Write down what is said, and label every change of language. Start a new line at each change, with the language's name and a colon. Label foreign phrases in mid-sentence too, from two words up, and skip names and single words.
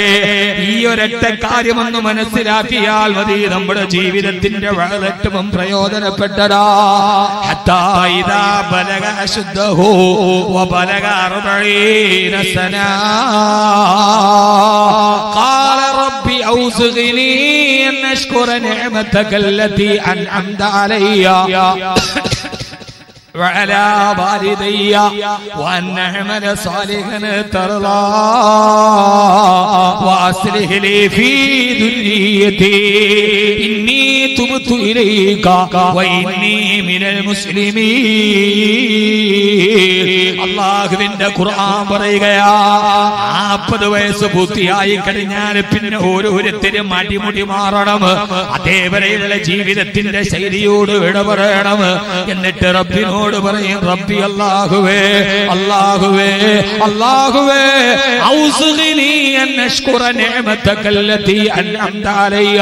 Malayalam: ഈ ഒരൊറ്റ കാര്യമൊന്ന് മനസ്സിലാക്കിയാൽ മതി, നമ്മുടെ ജീവിതത്തിന്റെ ഏറ്റവും പ്രയോജനപ്പെട്ടതാ.
Arabic: حتى إذا بلغ أشده وبلغ 40 سنة قال رب أوزعني أن أشكر نعمتك التي أنعمت علي وعلى والدي وأن أعمل صالحا ترضاه وأصلح لي في ذريتي إني تبت إليك وإني من المسلمين.
Malayalam: അല്ലാഹുവിന്റെ ഖുർആൻ പറയുകയാ, 40 വയസ്സ് പൂർത്തിയായി കഴിഞ്ഞാൽ പിന്നെ ഓരോരുത്തരും അടിമുടി മാറണം. അതേവരെയുള്ള ജീവിതത്തിന്റെ ശൈലിയോട് വിട പറയണം. എന്നിട്ട് റബ്ബിനോട് പറയും, റബ്ബി അല്ലാഹുവേ, അല്ലാഹുവേ, അല്ലാഹുവേ,
Arabic: أوزعني أن أشكر نعمتك التي أنعمت علي.